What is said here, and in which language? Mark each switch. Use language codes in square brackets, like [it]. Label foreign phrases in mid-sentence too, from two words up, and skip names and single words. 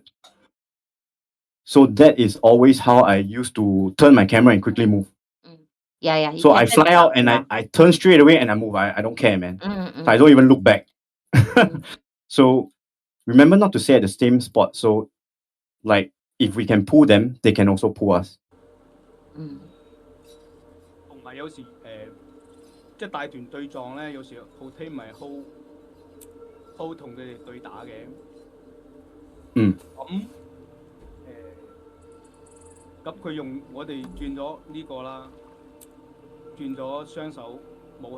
[en] So that is always how I used to turn my camera and quickly move. Yeah. So I fly out and I turn straight away and I move. I don't care, man. So I don't even look back. So remember not to stay at the same spot. So like if we can pull them, they can also pull us. [yue] 同埋有時即係大團對撞咧，有時鋪梯咪 hold 同佢哋對打嘅。咁佢用我哋轉咗呢個啦，轉咗雙手武